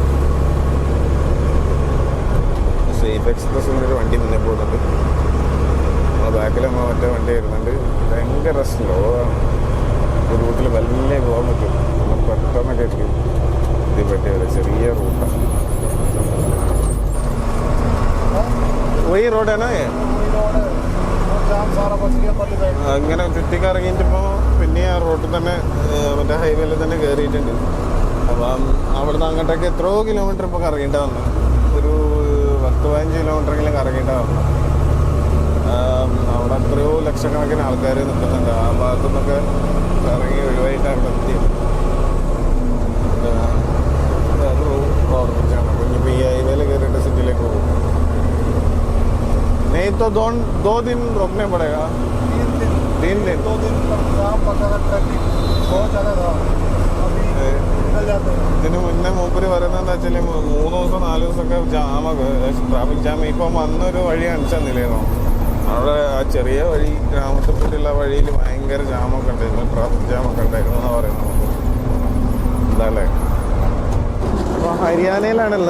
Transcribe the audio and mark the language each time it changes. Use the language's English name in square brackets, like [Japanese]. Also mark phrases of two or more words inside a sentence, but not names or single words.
[Malayalam] സേഫ് എക്സ്പ്രസിൻ്റെ ഒരു വണ്ടി മുന്നേ പോകുന്നുണ്ട്. നമ്മളെ ബാക്കിൽ നമ്മൾ മറ്റേ വണ്ടി വരുന്നുണ്ട്. ഭയങ്കര സ്ലോ ആണ്. ഒരു റൂട്ടിൽ വലിയ പോകാൻ പറ്റും. നമ്മൾ പെട്ടെന്നൊക്കെ ആയിരിക്കും ഇത് പറ്റിയത്. ചെറിയ റൂട്ടാണ്. [Hindi] वही रोड है ना ये. [Malayalam] അങ്ങനെ ചുറ്റിക്കറങ്ങിയിട്ടിപ്പോൾ പിന്നെ ആ റോഡിൽ തന്നെ മറ്റേ ഹൈവേയിൽ തന്നെ കയറിയിട്ടുണ്ട്. അപ്പം അവിടുന്ന് അങ്ങോട്ടൊക്കെ എത്രയോ കിലോമീറ്റർ ഇപ്പോൾ കറങ്ങിയിട്ടാ വന്നത്. ഒരു 10-15 കിലോമീറ്ററെങ്കിലും കറങ്ങിയിട്ടാ വന്നത്. അവിടെ എത്രയോ ലക്ഷക്കണക്കിന് ആൾക്കാർ നിൽക്കുന്നുണ്ട്. ആ ഭാഗത്തു നിന്നൊക്കെ ഇറങ്ങി ഒഴിവായിട്ടാണ് എത്തിയത്. അത് ഓർമ്മിച്ചാണ്. അപ്പോൾ ഇനിയിപ്പോൾ ഈ ഹൈവേയിൽ കയറിയിട്ട് സിറ്റിയിലേക്ക് പോകും. [Hindi] नहीं तो 2 दिन रुकने पड़ेगा. 3 दिन 2 दिन काम पता ट्रैफिक बहुत ज़्यादा था. अभी निकल जाते हैं. [Malayalam] ഇതിന് മുന്നേ മൂപ്പര് പറയുന്നതെന്ന് വെച്ചാൽ 3 ദിവസം 4 ദിവസമൊക്കെ ജാമൊക്കെ [English] traffic jam. [Malayalam] ഇപ്പം വന്നൊരു വഴി കാണിച്ചു തന്നില്ലായിരുന്നോ അവിടെ? ആ ചെറിയ വഴി ഗ്രാമത്തിൽ പോയിട്ടുള്ള വഴിയിൽ ഭയങ്കര ജാമൊക്കെ ഉണ്ടായിരുന്നു. ട്രാഫിക് ജാമൊക്കെ ഉണ്ടായിരുന്നു എന്നാണ് പറയുന്നത്. എന്താല്ലേ. അപ്പോൾ ഹരിയാനയിലാണുള്ളത്.